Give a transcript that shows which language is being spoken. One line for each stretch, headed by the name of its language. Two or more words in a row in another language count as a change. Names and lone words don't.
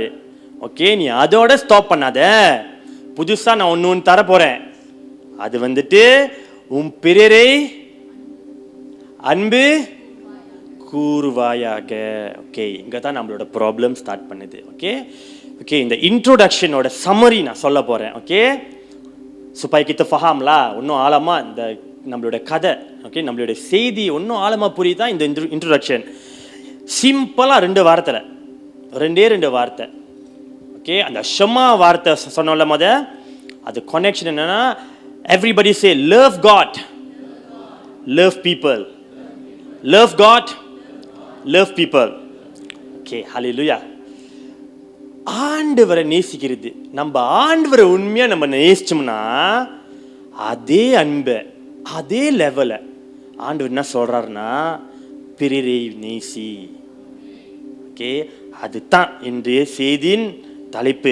Tamil: ஓகே, நீ அதோட ஸ்டாப் பண்ணாத, புதுசாக நான் ஒன்று தர போகிறேன். அது வந்துட்டு உன் பிறரை அன்பு கூறுவாயாக. ஓகே, இங்கே தான் நம்மளோட ப்ராப்ளம் ஸ்டார்ட் பண்ணுது. ஓகே ஓகே, இந்த இன்ட்ரோடக்ஷனோட சம்மரி நான் சொல்ல போகிறேன். ஓகே,
Malay: supaya kita faham lah
Tamil: இன்னும் ஆழமாக இந்த நம்மளோட கதை. ஓகே, நம்மளோட செய்தி இன்னும் ஆழமாக புரியுதா இந்த இன்ட்ரோடக்ஷன். சிம்பிளாக 2 வார்த்தையில் 2 வார்த்தை. ஓகே, அந்த ஷமா வார்த்தை சொன்னோம்ல அது கனெக்ஷன் என்னன்னா,
English: everybody say love God, love people. Love God, love people. Okay, hallelujah.
Tamil: ஆண்டவரை நேசிக்கிறது, நம்ம ஆண்டவரை உண்மையா நம்ம நேசிச்சோம்னா அதே அன்பை அதே லெவலை ஆண்டவர் என்ன சொல்றாருன்னா பிறரை நேசி. ஓகே, அதுதான் இன்றைய செய்தியின் தலைப்பு.